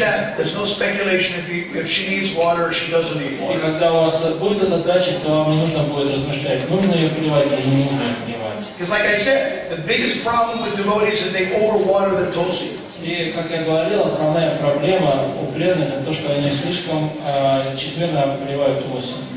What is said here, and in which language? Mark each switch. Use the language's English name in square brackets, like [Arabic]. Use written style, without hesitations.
[English] that, there's no speculation if she needs water or she doesn't need [Russian] И [English] water. [Russian] когда у вас будет этот датчик, то вам не нужно будет размышлять, нужно ее поливать или не нужно ее поливать. [English] Because like I said, the biggest problem with devotees is they overwater their tulsi. [Russian] И, как я говорил, основная проблема у преданных это то, что они слишком чрезмерно поливают tulsi.